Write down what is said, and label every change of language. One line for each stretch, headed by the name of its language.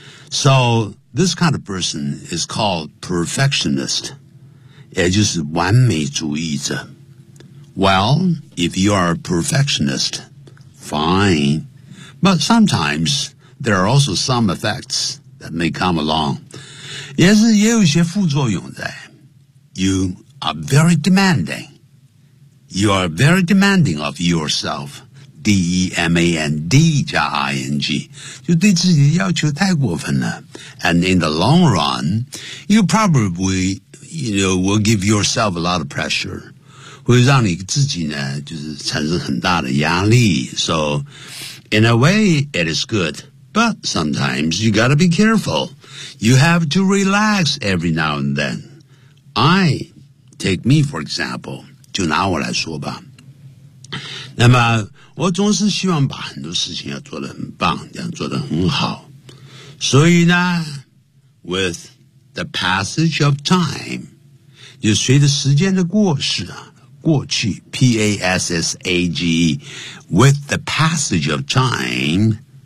English: So this kind of person is called perfectionist.
Chinese: 也就是完美主义者。
English: Well, if you are a perfectionist, fine. But sometimes... There are also some effects that may come along.
Chinese: 也是也有一些副作用在。
English: You are very demanding. You are very demanding of yourself. D-E-M-A-N-D-I-N-G.
Chinese: 就对自己要求太过分了。
English: And in the long run, you probably, you know, will give yourself a lot of pressure.
Chinese: 会让你自己呢就是产生很大的压力。
English: So, in a way, it is good. But sometimes you gotta be careful. You have to relax every now and then. I, take me for example,
Chinese: 就拿我来说吧。那么我总是希望把很多事情要做得很棒，这样做得很好。所以呢
English: ，with the passage of time，
Chinese: 就随着时间的过去啊，过去
English: passage，with the passage of time。